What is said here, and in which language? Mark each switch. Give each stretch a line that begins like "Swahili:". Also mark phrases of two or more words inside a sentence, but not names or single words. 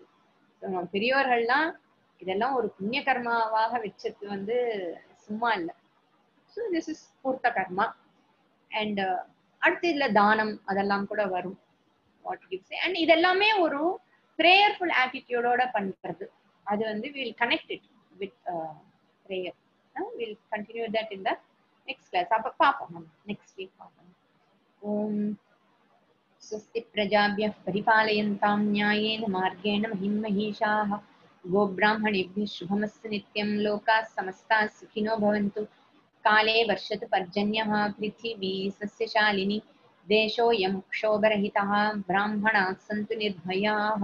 Tamil: பெரியோர்கள்லாம் இதெல்லாம் ஒரு புண்ணிய கர்மாவாக வச்சது வந்து சும்மா இல்லை.
English: so this is
Sanskrit: पूर्त कर्म.
Tamil: அண்ட் அடுத்து இதுல தானம் அதெல்லாம் கூட வரும். அண்ட் இதெல்லாமே ஒரு
English: prayerful attitude
Tamil: பண்றது. அது வந்து
English: will connect it with prayer. will continue that in the next class.
Tamil: அப்ப பார்ப்போம், நம்ம
English: next week
Tamil: பார்ப்போம்.
Sanskrit: ஓம் स्वस्ति प्रजाभ्यः परिपालयन्तां न्यायेन मार्गेण महिमहीषाः। गोब्राह्मणेभ्यः शुभमस्तु नित्यं। लोकाः समस्ताः सुखिनो भवन्तु। काले वर्षतु पर्जन्यः, पृथिवी सस्यशालिनी। देशोऽयं क्षोभरहितः, ब्राह्मणाः सन्तु निर्भयाः।